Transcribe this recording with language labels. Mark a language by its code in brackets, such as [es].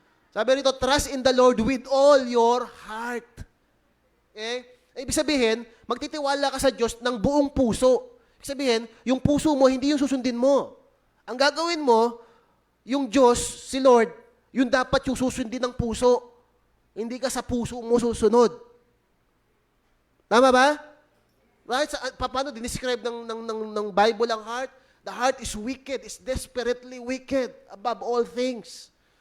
[tl] Sabi rito, [en] trust in the Lord with all your heart. [tl] Ibig sabihin, magtitiwala ka sa Diyos ng buong puso. Ibig sabihin, yung puso mo, hindi yung susundin mo. Ang gagawin mo, yung Diyos, si Lord, yun dapat yung susundin ng puso. Hindi ka sa puso mo susunod. Tama ba? [en] Right? [tl] Paano dinescribe ng Bible ang heart? [en] The heart is wicked, is desperately wicked above all things.